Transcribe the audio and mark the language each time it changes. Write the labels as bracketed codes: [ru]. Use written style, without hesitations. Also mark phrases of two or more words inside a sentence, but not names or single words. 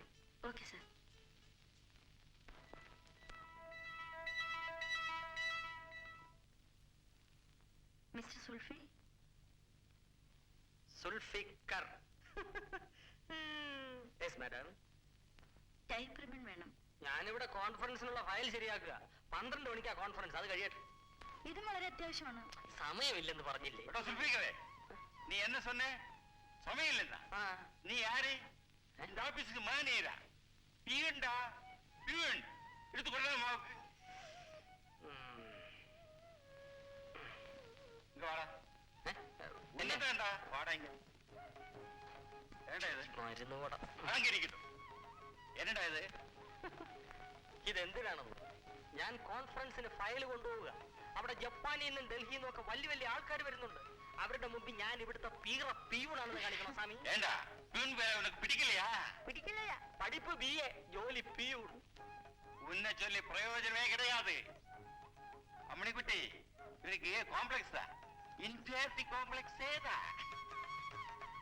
[en] Okay sir. Mister സുൽഫി. സുൽഫിക്കർ. yes madam. type ribbon [ml] വേണം. ഞാനിവിടെ കോൺഫറൻസിനുള്ള ഫയൽ ശരിയാക്കുക. 12 മണിക്കാ കോൺഫറൻസ്, അത് കഴിയട്ടെ. ഇതും വളരെ അത്യാവശ്യമാണ്. സമയമില്ലെന്ന് പറഞ്ഞില്ലേ? [ta] நீ என்ன சொன்ன? சமயம் இல்லைன்னா நீ யாரு? இந்த ஆபீஸுக்கு மேனேஜரா? பியூன்டா, பியூன். எடுத்து கொள்ளலாமா? இங்க வாடா. என்னடா வாடா இங்க. என்னடா இது? [ml] മരുന്ന് കൂടാ. വാങ്ങിയിരിക്കുന്നു. [ta] என்னடா இது? [ml] ഇതെന്തിനാണെന്ന്? ഞാൻ കോൺഫറൻസിന് ഫയൽ കൊണ്ടുപോവുക. അവിടെ ജപ്പാനിൽ നിന്നും ഡൽഹിയിൽ നിന്നും ഒക്കെ വലിയ വലിയ ആൾക്കാർ വരുന്നുണ്ട്. അവരുടെ മുമ്പിൽ ഞാൻ ഇവിടുത്തെ പിയൂണാണെന്ന് കാണിക്കണം സ്വാമി. [ta] ஏண்டா பியூன் வேலை உனக்கு பிடிக்கலையா? [ml] പിടിക്കില്ല. പഠിപ്പ് BA, ജോലി പിയൂൺ. [ta] உன்னை சொல்லி பிரயோஜனமே கிடையாது. அம்மணிக்குட்டி, இவனுக்கு காம்ப்ளெக்ஸ் தான். [en] inferiority complex [ta] ஏதா?